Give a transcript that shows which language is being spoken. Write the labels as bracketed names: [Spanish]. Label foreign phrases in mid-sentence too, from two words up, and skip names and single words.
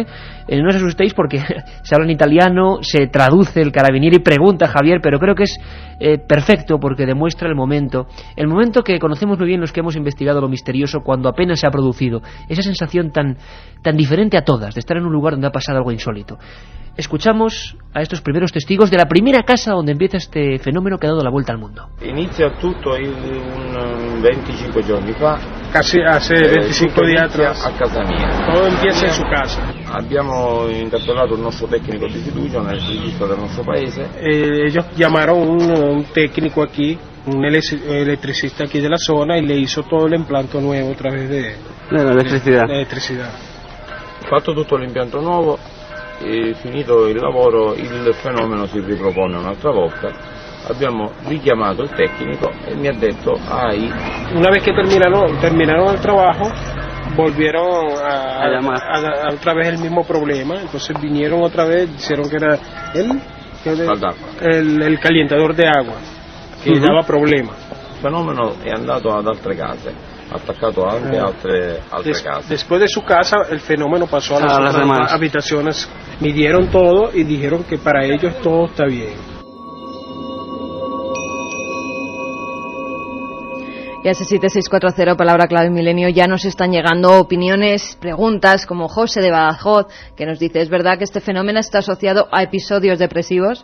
[Spanish] No os asustéis porque se habla en italiano, se traduce, el carabinieri pregunta a Javier, pero creo que es perfecto porque demuestra el momento que conocemos muy bien los que hemos investigado lo misterioso cuando apenas se ha producido, esa sensación tan diferente a todas, de estar en un lugar donde ha pasado algo insólito. Escuchamos a estos primeros testigos de la primera casa donde empieza este fenómeno que ha dado la vuelta al mundo. [Italian] Inizia tutto un 25 giorni fa. [Spanish] Casi hace 25 días atrás. [Italian] A casa mia. [Spanish] Todo empieza en su casa. [Italian] Abbiamo incarcelato il nostro tecnico di fiducia nel registro del nostro paese. [Spanish] Ellos llamaron un técnico aquí, un electricista aquí de la zona, y le hizo todo el implante nuevo a través de la electricidad. [Italian] Fatto tutto l'impianto nuovo e finito il lavoro il fenomeno si ripropone un'altra volta. Abbiamo richiamato il tecnico e mi ha detto [Spanish] una vez que terminaron el trabajo, volvieron a otra vez el mismo problema. Entonces vinieron otra vez, dijeron que era el calentador de agua [Italian] che dava problema. Il fenomeno è andato ad altre case, attaccato anche altre case. [Spanish] Después de su casa el fenómeno pasó a las demás habitaciones, midieron todo y dijeron que para ellos todo está bien. Y a ese 7640, palabra clave Milenio, ya nos están llegando opiniones, preguntas, como José de Badajoz, que nos dice: ¿es verdad que este fenómeno está asociado a episodios depresivos?